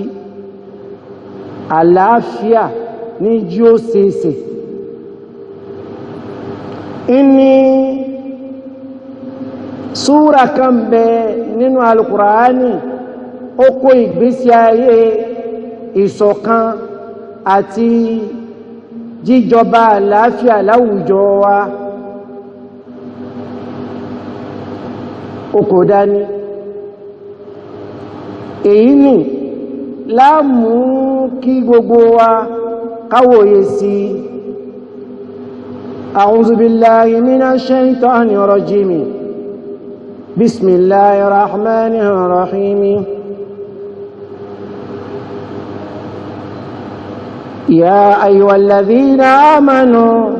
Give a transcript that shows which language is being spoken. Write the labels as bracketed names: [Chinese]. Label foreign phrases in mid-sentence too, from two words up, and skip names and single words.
[Yoruba] àlàáfíà ní jí ó ṣeéṣe inni súra kan bẹ nínú alukùránì ó kó ìgbésí ayé ìṣọ̀kan àti jíjọba àlàáfíà láwùjọ wa ó kò dání èyí ni láàmú kí gbogbo wa káwòye sí [Arabic] أعوذ بالله من الشيطان الرجيم بسم الله الرحمن الرحيم يا أيها الذين آمنوا